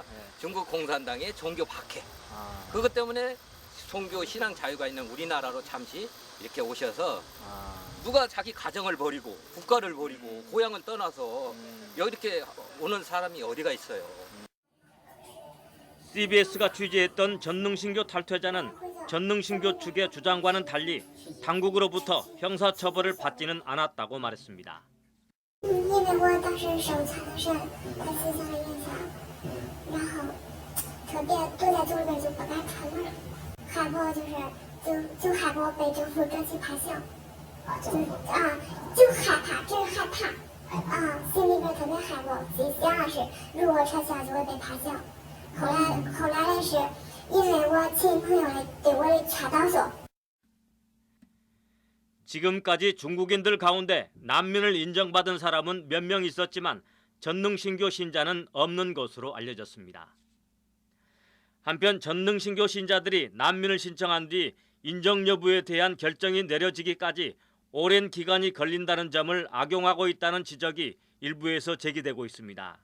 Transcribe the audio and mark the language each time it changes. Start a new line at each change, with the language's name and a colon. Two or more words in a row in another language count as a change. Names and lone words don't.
Korean: 중국 공산당의 종교 박해. 그것 때문에 종교 신앙 자유가 있는 우리나라로 잠시 이렇게 오셔서 누가 자기 가정을 버리고 국가를 버리고 고향을 떠나서 여기 이렇게 오는 사람이 어디가 있어요? CBS가 취재했던 전능신교 탈퇴자는 전능신교 측의 주장과는 달리 당국으로부터 형사처벌을 받지는 않았다고 말했습니다.
Chinese: 因为我当时受残的是他思想的影响，然后特别躲在组里边就不敢出门，害怕就害怕被政府抓去判刑，就害怕，真害怕心里边特别害怕，心想的是如果撤销就会被判刑。后来的是因为我亲朋友来对我的劝导说。
Korean: 지금까지 중국인들 가운데 난민을 인정받은 사람은 몇 명 있었지만 전능신교 신자는 없는 것으로 알려졌습니다. 한편 전능신교 신자들이 난민을 신청한 뒤 인정 여부에 대한 결정이 내려지기까지 오랜 기간이 걸린다는 점을 악용하고 있다는 지적이 일부에서 제기되고 있습니다.